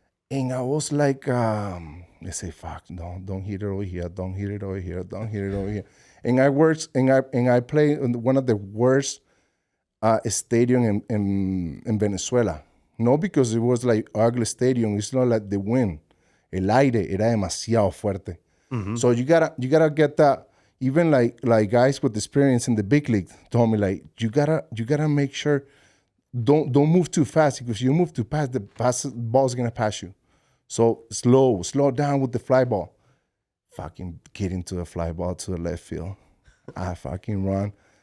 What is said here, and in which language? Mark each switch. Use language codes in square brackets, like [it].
[en] And I was they say, fuck, no, don't hit it over here, don't hit it over here, don't hit it over here. And I play in one of the worst stadium in Venezuela. No, because it was ugly stadium. It's not the wind. [es] El aire era demasiado fuerte. [en] So you gotta get that. Even guys with experience in the big league told me you gotta make sure don't move too fast, because if you move too fast, the ball's gonna pass you. So slow down with the fly ball. Fucking get into the fly ball to the left field. I fucking run.